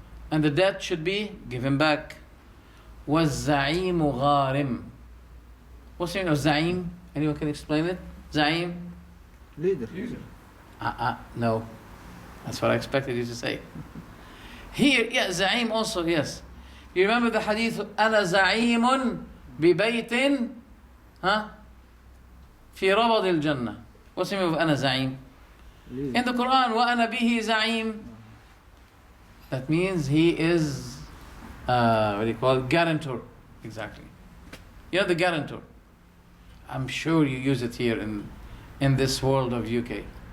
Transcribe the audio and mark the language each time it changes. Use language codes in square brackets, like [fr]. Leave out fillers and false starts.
[en] And the debt should be given back. [ar] وَالزَّعِيمُ غَارِمٌ. [en] What's the meaning of za'im? Anyone can explain it? Za'im? Leader. No. That's what I expected you to say. Here, za'im also, yes. You remember the hadith, [ar] أَنَا زَعِيمٌ بِبَيْتٍ في ربض الجنة. [en] What's the meaning of [ar] أَنَا زَعِيم? [en] In the Quran, [ar] وَأَنَا بِهِ زَعِيم. [en] That means he is, guarantor. Exactly. You know the guarantor. I'm sure you use it here in this world of UK.